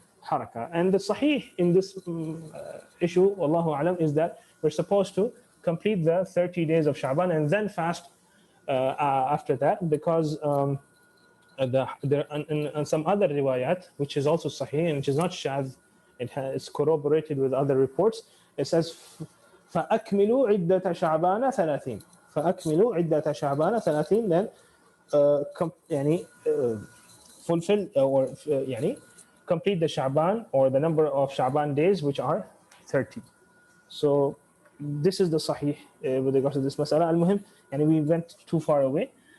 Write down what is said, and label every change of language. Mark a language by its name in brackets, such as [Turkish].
[English] And the sahih in this issue, wallahu alam, is that we're supposed to complete the 30 days of Sha'ban and then fast after that, because there and some other riwayat, which is also sahih and which is not shadh, it's corroborated with other reports. [Arabic] It says فأكملوا عدة شعبان 30. فأكملوا عدة شعبان 30. [English] Then يعني fulfill or يعني complete the Sha'ban, or the number of Sha'ban days, which are 30. So this is the sahih with regards to this mas'ala. Al-Muhim, يعني we went too far away.